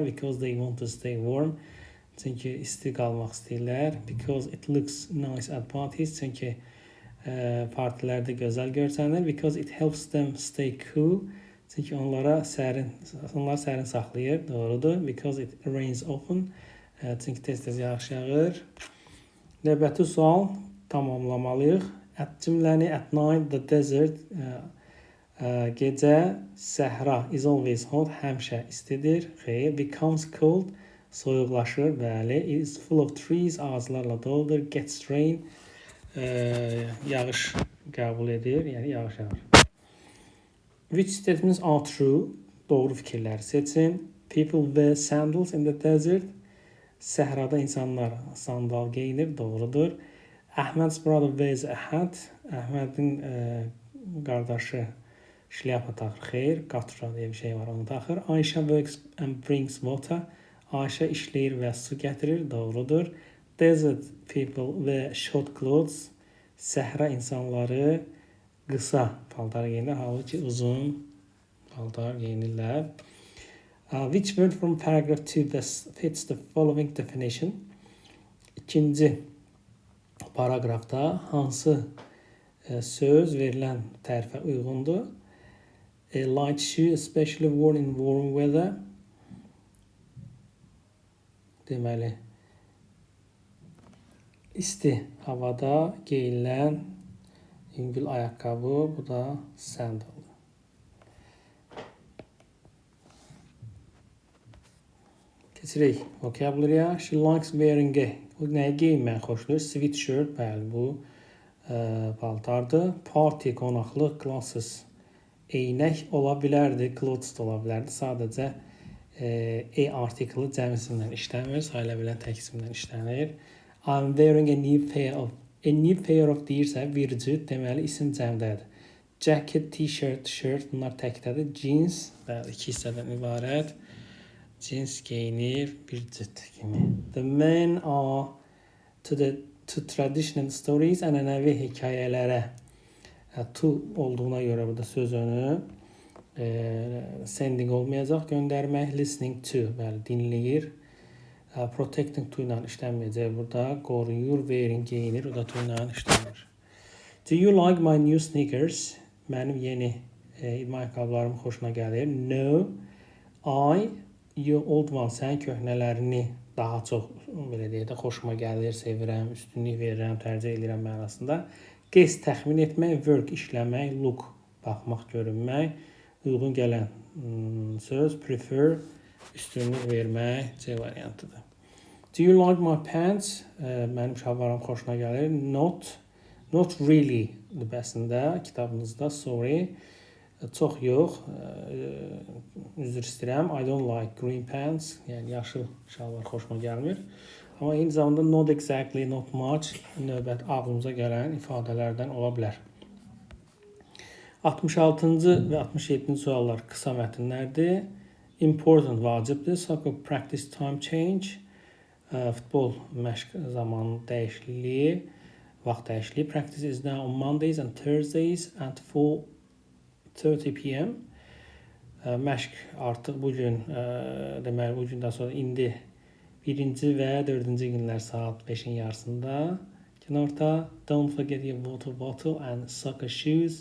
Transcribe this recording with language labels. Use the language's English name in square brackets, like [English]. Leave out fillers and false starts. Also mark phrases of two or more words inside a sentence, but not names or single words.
[English] Because they want to stay warm. [Azerbaijani] Çünki isti qalmaq istəyirlər. [English] Because it looks nice at parties. [Azerbaijani] Çünki partilərdə gözəl görsənir. [English] Because it helps them stay cool. [Azerbaijani] Çünki onlar sərin saxlayır. Doğrudur. [English] Because it rains often. [Azerbaijani] Çünki tez-tez yağış yağır. Növbəti sual tamamlamalıyıq. [English] Cümləni at night, the desert, [Azerbaijani] gecə, səhra, [English] is always hot, [Azerbaijani] həmişə istidir. Xeyr, [English] becomes cold, [Azerbaijani] soyuqlaşır, bəli. [English] Is full of trees, [Azerbaijani] ağaclarla doludur. [English] Gets rain, [Azerbaijani] yağış qəbul edir, yəni yağış yağır. [English] Which statements are true? [Azerbaijani] Doğru fikirləri seçin. [English] People wear sandals in the desert. [Azerbaijani] Səhrada insanlar sandal geyinir, doğrudur. [English] Ahmed's brother wears a hat. [Azerbaijani] Əhmədin qardaşı şlyapa taxır. Xeyr, qatra deyə bir şey var, onu taxır. [English] Ayşə works and brings water. [Azerbaijani] Ayşə işləyir və su gətirir, doğrudur. [English] Desert people wear short clothes. [Azerbaijani] Səhra insanları qısa paltar geyinirlər, halbuki uzun paltar geyinirlər. [English] Which word from paragraph 2 fits the following definition? [Azerbaijani] İkinci paragrafda hansı söz verilən tərifə uyğundur? [English] A light shoe, especially worn in warm weather. [Azerbaijani] Deməli, isti havada geyilən yüngül ayaqqabı, bu da sandal. Keçirik vocabulary-ya. [English] She likes wearing a. [Azerbaijani] O nəyə geyinməyi xoşlayır? Sweatshirt, bəli, bu paltardır. Party, qonaqlıq, glasses, eynək ola bilərdi, clothes da ola bilərdi. Sadəcə artiklı cəmisindən işləmir, sayıla bilən təksimdən işlənir. [English] I'm wearing a new pair of. A new pair of [Azerbaijani] deyirsə, bir cüt, deməli isim cəmdədir. [English] Jacket, t-shirt, shirt, [Azerbaijani] bunlar təkdədir. Jeans, bəli, iki hissədən ibarət. Cins geyinir, bir cüt kimi. [English] The men are to traditional stories, [Azerbaijani] ənənəvi hekayələrə to olduğuna görə burada söz önü sending olmayacaq, göndərmək. [English] Listening to, [Azerbaijani] bəli, dinləyir. [English] Protecting to [Azerbaijani] ilə işlənməyəcək burada. Qoruyur, wearing geyinir, o da to ilə işlənir. [English] Do you like my new sneakers? [Azerbaijani] Mənim yeni idman ayaqqabılarım xoşuna gəlir. [English] No, your old one, [Azerbaijani] sən köhnələrini daha çox, belə deyək də, xoşuma gəlir, sevirəm, üstünlük verirəm, tərcih edirəm mənasında. Guess, təxmin etmək, work, işləmək, look, baxmaq, görünmək, uyğun gələn söz, prefer, üstünlük vermək, C variantıdır. [English] Do you like my pants? [Azerbaijani] Mənim şalvarım xoşuna gəlir. [English] Not really, [Azerbaijani] bəsində, kitabınızda, sorry. Çox yox, üzr istəyirəm. [English] I don't like green pants, [Azerbaijani] yəni yaşıl şalvar xoşuma gəlmir. Amma eyni zamanda [English] not exactly, not much [Azerbaijani] növbət ağlımıza gələn ifadələrdən ola bilər. 66-cı və 67-ci suallar qısa mətnlərdir. Important vacibdir. [English] Soccer practice time change. [Azerbaijani] Futbol məşq zamanı dəyişikliyi, vaxt dəyişikliyi. [English] Practice is now on Mondays and Thursdays at 4:30 p.m. [Azerbaijani] Məşq artıq bugün, deməli bu gündən sonra indi 1-ci və 4-cü günlər saat 5-in yarısında. Günorta. [English] Don't forget your water bottle and soccer shoes.